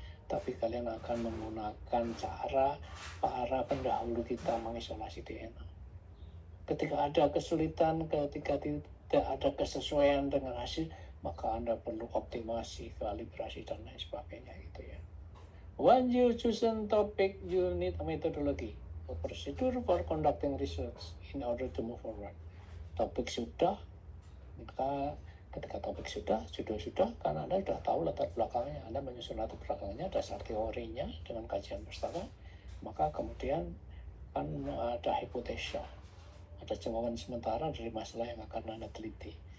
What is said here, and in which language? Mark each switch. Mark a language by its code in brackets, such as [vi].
[id] Tapi kalian akan menggunakan cara para pendahulu kita mengisolasi DNA. Ketika ada kesulitan, ketika tidak ada kesesuaian dengan hasil, maka Anda perlu optimasi, kalibrasi, dan lain sebagainya gitu ya. [en] When you choose a topic, you need a methodology, a procedure for conducting research in order to move forward. [id] Topik sudah, maka ketika topik sudah, karena Anda sudah tahu latar belakangnya, Anda menyusun latar belakangnya, dasar teorinya dengan kajian bersama, maka kemudian kan ada hipotesa, ada jawaban sementara dari masalah yang akan Anda teliti.